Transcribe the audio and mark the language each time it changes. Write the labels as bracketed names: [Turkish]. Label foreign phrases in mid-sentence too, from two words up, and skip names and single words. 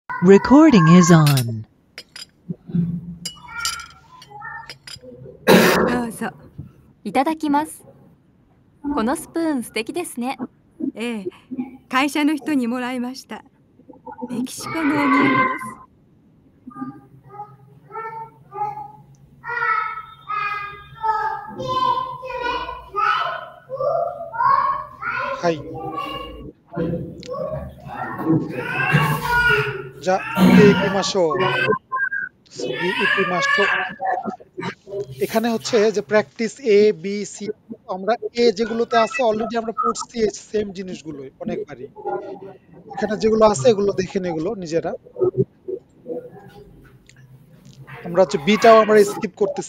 [English] Recording is on. [Japanese] どうぞ。いただきます。このスプーン素敵ですね。ええ、会社の人にもらいました。メキシコのお土産です。はい。じゃあ見ていきましょう。次行きましょう। [Bangla] এখানে হচ্ছে যে [English] practice A B C [Bangla] আমরা এ যেগুলোতে আছে অলরেডি আমরা পড়ছি এই সেম জিনিসগুলোই অনেকবারই। এখানে যেগুলো আছে এগুলো দেখে নিন এগুলো নিজেরা। আমরা হচ্ছে বিটাও আমরা স্কিপ করতেছি।